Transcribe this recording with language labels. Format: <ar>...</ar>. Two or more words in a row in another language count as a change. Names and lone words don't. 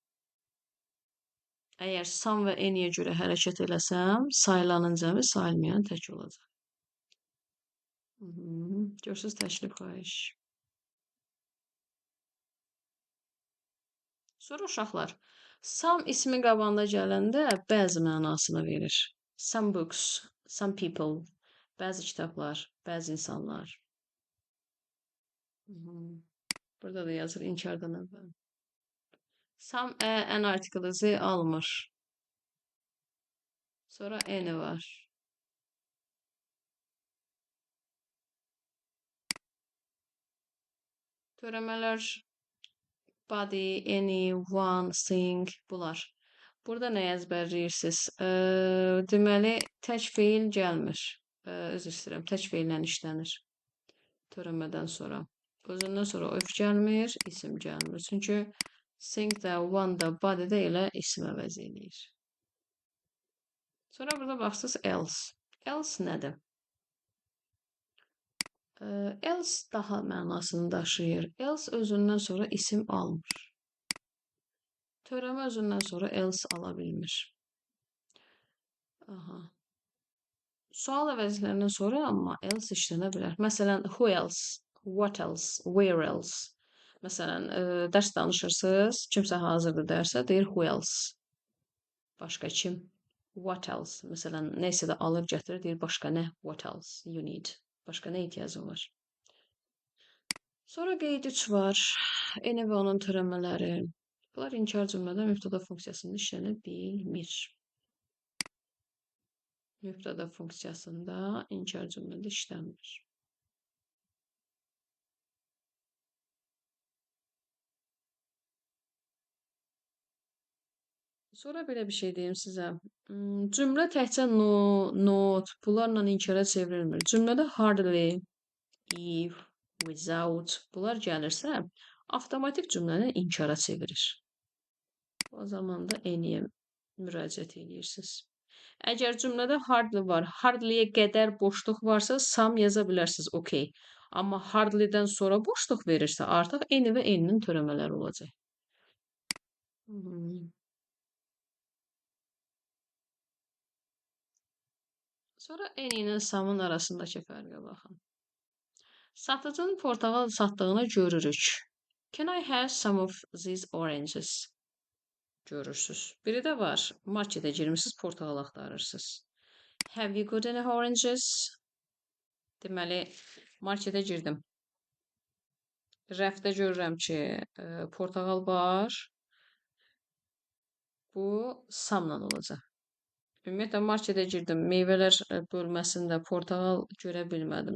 <az>Əgər some və eniyə görə hərəkət eləsəm, sayılanın cəmi sayılmayan tək olacaq. Görsünüz təklif xahiş. Sonra uşaqlar, some ismi qabağında gələndə bəzi mənasını verir.</az> <en>Some books, some people,</en> <az>bəzi kitablar, bəzi insanlar. Burada da yazır inkardan əvvəl.</az> <en>Some an article</en> <az>Z almır. Sonra any var. Törəmələr</az> <en>body, any, one, thing</en> <az>bunlar. Burada nə əzbərləyirsiniz? Deməli, tək feil gəlmir. Üzr istəyirəm, tək feillə işlənir. Törəmədən sonra. Özündən sonra öf gəlmir, isim gəlmir. Çünki thing də, one da, body də elə isim əvəz eləyir. Sonra burada baxsınız else. Else nədir? Else daha mənasını daşıyır. Else özündən sonra isim almır. Törəmə özündən sonra else ala bilmir. Sual əvəzlərindən sonra amma else işlənə bilər. Məsələn,</az> <en>who else, what else, where else.</en> <az>Məsələn, dərs danışırsınız, kimsə hazırdır dərsə, deyir</az> <en>who else.</en> <az>Başqa kim?</az> <en>What else?</en> <az>Mesela neyse de alır gətirir deyir başqa nə?</az> <en>What else you need?</en> <az>Başqa nə ehtiyacın var? Sonra qeyd 3 var. Eni və onun türəmələri. Bunlar inkar cümlədə mübtəda funksiyasında işlənə bilmir. Mübtəda funksiyasında inkar cümlədə işlənmir. Sonra belə bir şey deyim sizə. Cümlə təkcə</az> <en>no, not,</en> <az>bunlarla inkara çevrilmir. Cümlədə hardly,</az> <en>if, without</en> <az>bunlar gəlirsə, avtomatik cümləni inkara çevirir. O zaman da any'yə müraciət edirsiniz. Əgər cümlədə hardly var, hardly'yə qədər boşluq varsa, some yaza bilərsiniz, okey. Amma hardly'dən sonra boşluq verirsə, artıq any və any'nin törəmələri olacaq. Sonra any ilə some'ın arasındakı fərqə baxın. Satıcının portağal satdığını görürük.</az> <en>Can I have some of these oranges?</en> <az>Görürsüz. Biri də var. Marketə girmişsiniz, portağal axtarırsınız.</az> <en>Have you got any oranges?</en> <az>Deməli, marketə girdim. Rəfdə görürəm ki, portağal var. Bu samla olacaq. Ümumiyyətlə, marketə girdim. Meyvələr bölməsində portağal görə bilmədim.</az>